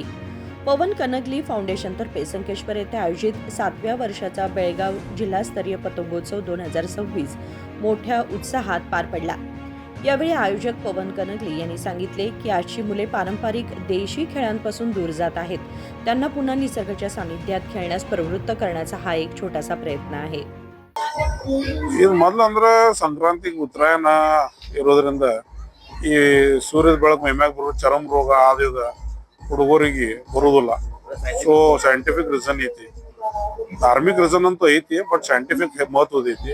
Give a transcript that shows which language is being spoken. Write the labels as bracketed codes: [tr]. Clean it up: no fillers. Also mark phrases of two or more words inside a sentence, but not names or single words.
[mr] पवन कनगली फाउंडेशनतर्फे संकेश्वर येथे आयोजित 7व्या वर्षाचा बेळगाव जिल्हास्तरीय पतंगोत्सव 2026 मोठ्या उत्साहात पार पडला. यावेळी आयोजक पवन कनगली यांनी सांगितले की आजची मुले पारंपरिक देशी खेळांपासून दूर जात आहेत. त्यांना पुन्हा निसर्गाच्या सानिध्यात खेळण्यास प्रवृत्त करण्याचा हा एक छोटासा प्रयत्न आहे. [kn] ಇದು ಮೊದಲು ಅಂದ್ರೆ ಸಂಕ್ರಾಂತಿಗೆ ಉತ್ತರಾಯಣ ಇರೋದ್ರಿಂದ ಈ ಸೂರ್ಯದ ಬೆಳಕು ಮೈಮ್ಯಾಗ ಬರೋ ಚರ್ಮ ರೋಗ ಆದಿದ ಹುಡುಗರಿಗೆ ಬರುವುದಿಲ್ಲ. [en] so scientific reason [kn] ಐತಿ, ಧಾರ್ಮಿಕ್ ರೀಸನ್ ಅಂತೂ ಐತಿ, [en] but scientific [kn] ಮಹತ್ವದ ಐತಿ.